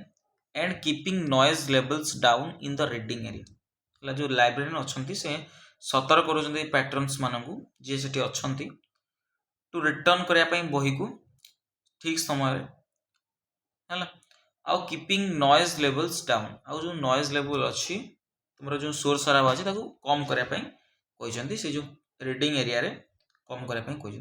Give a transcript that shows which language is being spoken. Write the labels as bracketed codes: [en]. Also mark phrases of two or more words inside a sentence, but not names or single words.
[en] and keeping noise levels down in the reading area. [hi] जो लाइब्रेरियन अच्छी से [or] ସତର୍କ କରୁଛନ୍ତି ପ୍ୟାଟ୍ରନ୍ସ ମାନଙ୍କୁ ଯିଏ ସେଠି ଅଛନ୍ତି [en] to return [or] କରିବା ପାଇଁ ବହିକୁ ଠିକ୍ ସମୟରେ ହେଲା। ଆଉ [en] keeping noise levels down, [or] ଆଉ ଯେଉଁ [en] noise level [or] ଅଛି ତୁମର ଯେଉଁ ସୋର ସରାବ ଅଛି ତାକୁ କମ୍ କରିବା ପାଇଁ କହିଛନ୍ତି, ସେ ଯେଉଁ [en] reading area [or] କମ୍ କରିବା ପାଇଁ କହିଛନ୍ତି।